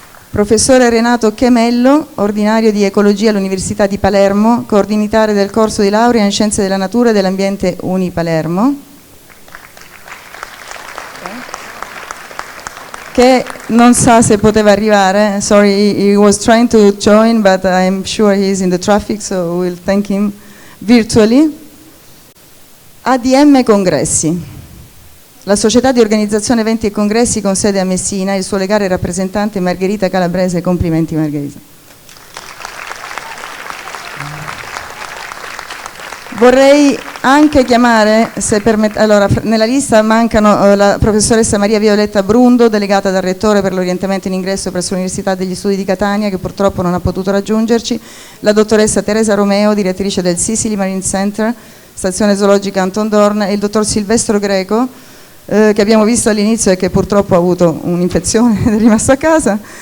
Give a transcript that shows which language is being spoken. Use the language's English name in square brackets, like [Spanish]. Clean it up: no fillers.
[Italian] Professore Renato Chemello, ordinario di ecologia all'Università di Palermo, coordinatore del corso di laurea in Scienze della Natura e dell'Ambiente Uni Palermo, che non sa se poteva arrivare. [English] Sorry, he was trying to join, but I'm sure he's in the traffic, so we'll thank him virtually. [Italian] ADM Congressi, la società di organizzazione eventi e congressi con sede a Messina, il suo legale rappresentante Margherita Calabrese. Complimenti, Margherita. Vorrei anche chiamare, se permette, allora nella lista mancano la professoressa Maria Violetta Brundo, delegata dal Rettore per l'orientamento in ingresso presso l'Università degli Studi di Catania, che purtroppo non ha potuto raggiungerci, la dottoressa Teresa Romeo, direttrice del Sicily Marine Center, stazione zoologica Anton Dorn, e il dottor Silvestro Greco, che abbiamo visto all'inizio e che purtroppo ha avuto un'infezione ed è rimasto a casa.